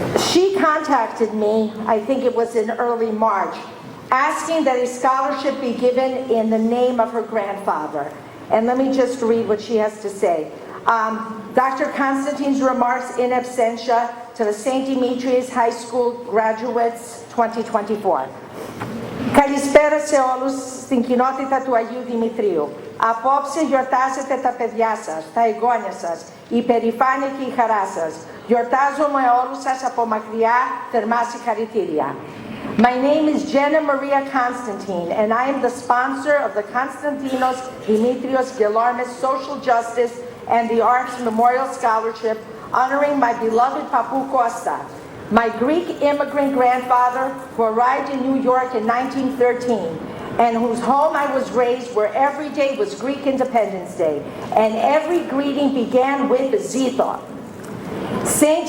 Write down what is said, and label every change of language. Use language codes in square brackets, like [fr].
[en] She contacted me, I think it was in early March, asking that a scholarship be given in the name of her grandfather. And let me just read what she has to say. Dr. Constantine's remarks in absentia to the St. Demetrios High School graduates 2024. [el] Καλησπέρα σε όλους στην κοινότητα του Αγίου Δημητρίου. Απόψε γιορτάζετε τα παιδιά σας, τα εγγόνια σας, η περηφάνεια και η χαρά σας. Γιορτάζομαι όλους σας από μακριά, θερμά συγχαρητήρια. [en] My name is Jenna Maria Constantine, and I am the sponsor of the Konstantinos Demetrios Gelarmis Social Justice and the Arts Memorial Scholarship, honoring my beloved Papu Costa, my Greek immigrant grandfather who arrived in New York in 1913, and whose home I was raised, where every day was Greek Independence Day, and every greeting began with Zito. St.